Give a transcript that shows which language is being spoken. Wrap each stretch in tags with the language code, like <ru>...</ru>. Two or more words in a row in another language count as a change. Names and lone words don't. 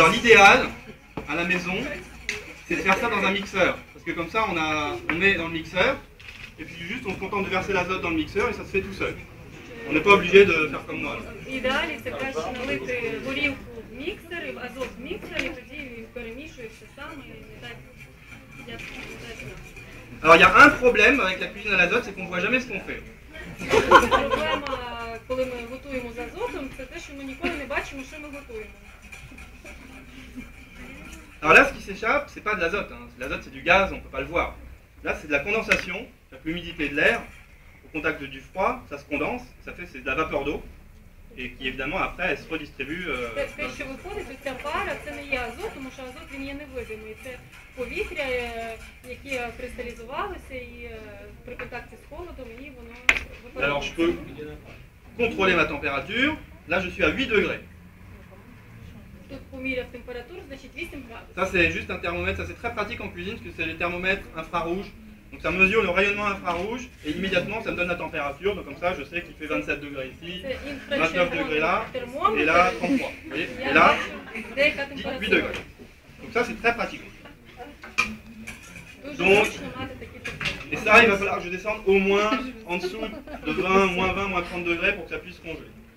<fr>l'idéal, à la maison, c'est de faire ça dans un mixeur. Parce que comme ça, on met dans le mixeur, et puis juste on se contente de verser l'azote dans le mixeur, et ça se fait tout seul. On n'est pas obligé de faire comme moi.</fr> <uk>В ідеалі це краще налити горілку в міксер, і азот в міксер, і тоді він перемішує все саме. І так, я так знаю.</uk> <fr>Alors il y a un problème avec la cuisine à l'azote, c'est qu'on ne voit jamais ce qu'on fait.</fr> <uk>Проблема, коли ми готуємо з азотом, це те, що ми ніколи не бачимо, що ми готуємо.</uk> <fr>Alors là, ce qui s'échappe, c'est pas de l'azote. Hein. L'azote, c'est du gaz, on ne peut pas le voir. Là, c'est de la condensation, c'est-à-dire que l'humidité de l'air, au contact du froid, ça se condense, c'est de la vapeur d'eau, et qui évidemment après, elle se redistribue.</fr> <uk>Те, що виходить, ця пара, це не є азот, тому що азот він є невидимий. Це повітря, яке кристалізувалося і при контакті з холодом, і воно випаровується.</uk> <fr>Alors je peux contrôler ma température. Là, je suis à 8 degrés.</fr> <uk>Тут поміряв температуру, значить 8 градусів.</uk> <fr>Ça, c'est juste un thermomètre. Ça, c'est très pratique en cuisine parce que c'est les thermomètres infrarouges. Donc, ça mesure le rayonnement infrarouge et immédiatement, ça me donne la température. Donc, comme ça, je sais qu'il fait 27 degrés ici, 29 degrés là, et là, 33. Vous voyez? Et là, 8 degrés. Donc, ça, c'est très pratique. Donc, et ça, il va falloir que je descende au moins en dessous de 20, moins 20, moins 30 degrés pour que ça puisse congeler.</fr>